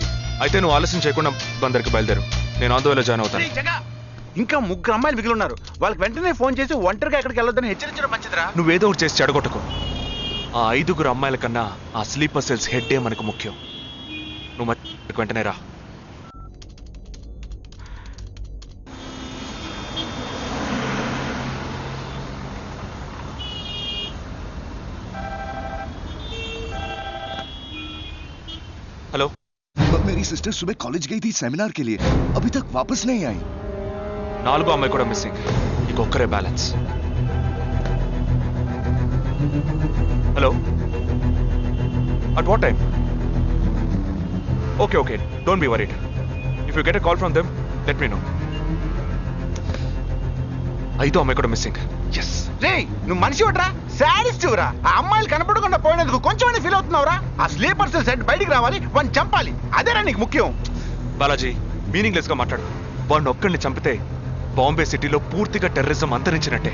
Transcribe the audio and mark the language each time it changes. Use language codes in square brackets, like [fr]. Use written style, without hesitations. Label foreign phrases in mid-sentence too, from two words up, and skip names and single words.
[te] అయితే నువ్వు ఆలస్యం చేయకుండా బందర్కి బయలుదేరు. నేను ఆందోళన జాయిన్ అవుతాను. ఇంకా 3 అమ్మాయిలు మిగిలి ఉన్నారు. వాళ్ళకి వెంటనే ఫోన్ చేసి ఒంటరిగా ఎక్కడికి వెళ్ళొద్దని హెచ్చరించడం మంచిదిరా. నువ్వేదో ఒకటి చేసి చెడగొట్టకు. ఆ 5 అమ్మాయిల కన్నా ఆ [en] sleeper cells [te] హెడ్డే మనకు ముఖ్యం. నువ్వు వెంటనే రా. [hi] हेलो, मेरी सिस्टर सुबह कॉलेज गई थी सेमिनार के लिए, अभी तक वापस नहीं आई। [te] 4 అమ్మాయి కూడా మిస్సింగ్. ఇంకొక్కరే బ్యాలెన్స్. హలో, [en] At what time? Okay, don't be worried. If you get a call from them let me know. [te] 5 అమ్మాయి కూడా మిస్సింగ్. ఎస్. రే నువ్వు మనిషి ఒకట్రా, శాడిస్ట్ రా. ఆ అమ్మాయిలు కనపడకుండా పోయినందుకు కొంచెం ఫీల్ అవుతున్నావురా. ఆ [en] sleeper cell [te] సెట్ బయటికి రావాలి, వాడిని చంపాలి. అదేరా నీకు ముఖ్యం. బాలాజీ, మీనింగ్లెస్ గా మాట్లాడు. వాడిని ఒక్కడిని చంపితే బాంబే సిటీలో పూర్తిగా టెర్రరిజం అంతరించినట్టే.